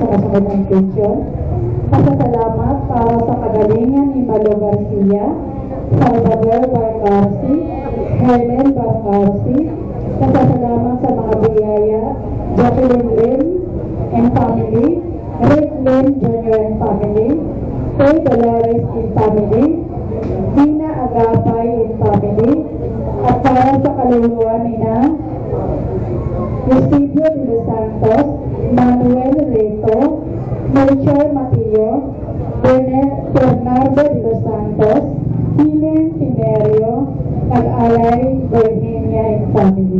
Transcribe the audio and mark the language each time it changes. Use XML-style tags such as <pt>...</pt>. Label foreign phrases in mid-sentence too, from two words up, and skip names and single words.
<tl>Panginoong Pension. Pasasalamat para sa kagalingan ni Malo Garcia, Salvador Barcarsi, Helen Barcarsi. Pasasalamat sa mga biyaya, Jacqueline Lim</tl> <en>and family,</en> <tl>Rick Lim Jr.</tl> <en>and family, Toy Dolores and family, Dina Agapay and family,</en> <tl>at para sa kaluluwa ni na Eusebio de los Santos, Manuel Reto, Melchor Matillo, Bernardo de los Santos, Helen Tinerio, Mag-alay, Virginia</tl> <en>and family.</en>